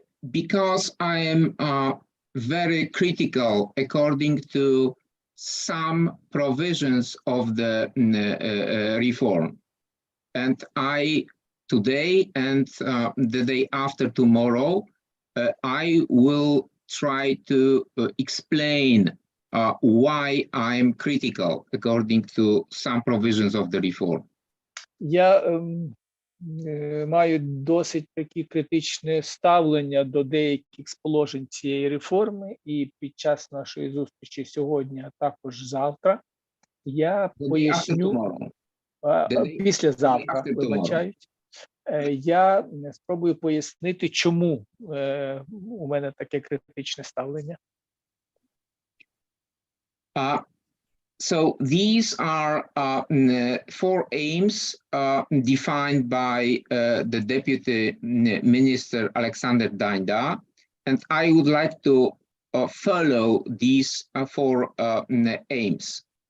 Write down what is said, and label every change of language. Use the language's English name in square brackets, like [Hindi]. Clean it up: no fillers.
[English] Because I am very critical according to some provisions of the reform. And I, today and the day after tomorrow, I will try to explain why I'm critical according to some provisions of the reform. [Ukrainian] Я маю досить таке критичне ставлення до деяких з положень цієї реформи, і під час нашої зустрічі сьогодні, а також завтра, я поясню, післязавтра, вибачаюсь, я спробую пояснити, чому у мене таке критичне ставлення. [English] So these are four aims defined by the Deputy Minister Alexander Danda, and I would like to follow these four aims.